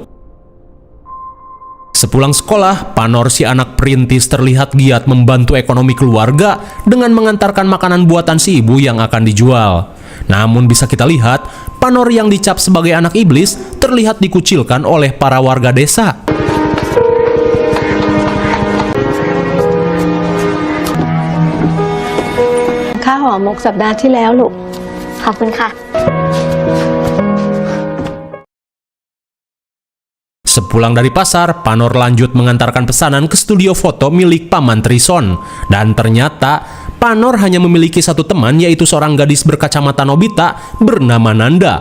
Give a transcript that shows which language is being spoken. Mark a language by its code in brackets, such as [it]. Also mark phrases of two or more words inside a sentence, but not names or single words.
[id] Sepulang sekolah, Panor si anak perintis terlihat giat membantu ekonomi keluarga dengan mengantarkan makanan buatan si ibu yang akan dijual. Namun bisa kita lihat, Panor yang dicap sebagai anak iblis terlihat dikucilkan oleh para warga desa. [th] Kak ห่อหมกสัปดาห์ที่แล้วลูกขอบคุณค่ะ [id] Sepulang dari pasar, Panor lanjut mengantarkan pesanan ke studio foto milik Paman Trison. Dan ternyata, Panor hanya memiliki satu teman, yaitu seorang gadis berkacamata Nobita bernama Nanda.